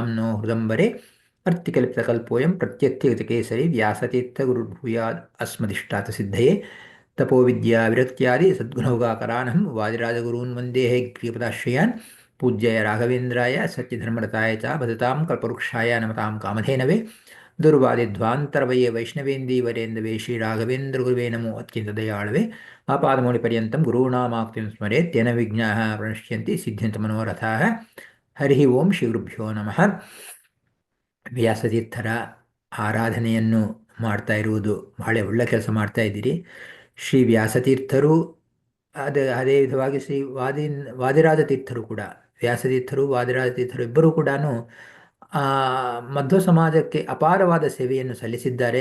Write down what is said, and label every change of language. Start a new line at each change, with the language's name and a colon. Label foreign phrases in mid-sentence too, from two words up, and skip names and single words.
Sanskrit: नो हृदम्बरे अर्तिकल्पितकल्पोऽयं प्रत्यत्यगतकेसरी व्यासतीर्थगुरुर्भूयाद् अस्मदिष्टार्थसिद्धये तपोविद्याविरक्त्यादि सद्गुणौगाकरानहं वादिराजगुरून् वन्दे ग्रीपदाश्रयान् पूज्याय राघवेन्द्राय सत्यधर्मरताय च भजतां कल्पवृक्षाय नमतां कामधेनवे दुर्वादिध्वान्तरवये वैष्णवेन्दीवरेन्दवे श्रीराघवेन्द्रगुरुवे नमो अत्यन्तदयाळवे आपादमौलिपर्यन्तं गुरूणामाक्तिं स्मरेत् तेन विघ्नाः प्रणश्यन्ति सिद्ध्यन्ति मनोरथाः। ಹರಿ ಓಂ ಶ್ರೀಗುರುಭ್ಯೋ ನಮಃ.
Kannada: ವ್ಯಾಸತೀರ್ಥರ ಆರಾಧನೆಯನ್ನು ಮಾಡ್ತಾ ಇರುವುದು ಬಹಳ ಒಳ್ಳೆ ಕೆಲಸ ಮಾಡ್ತಾ ಇದ್ದೀರಿ. ಶ್ರೀ ವ್ಯಾಸತೀರ್ಥರು ಅದೇ ವಿಧವಾಗಿ ಶ್ರೀ ವಾದಿರಾಜ ತೀರ್ಥರು ಕೂಡ, ವ್ಯಾಸತೀರ್ಥರು ವಾದಿರಾಜ ತೀರ್ಥರು ಇಬ್ಬರೂ ಕೂಡ ಮಧ್ವ ಸಮಾಜಕ್ಕೆ ಅಪಾರವಾದ ಸೇವೆಯನ್ನು ಸಲ್ಲಿಸಿದ್ದಾರೆ.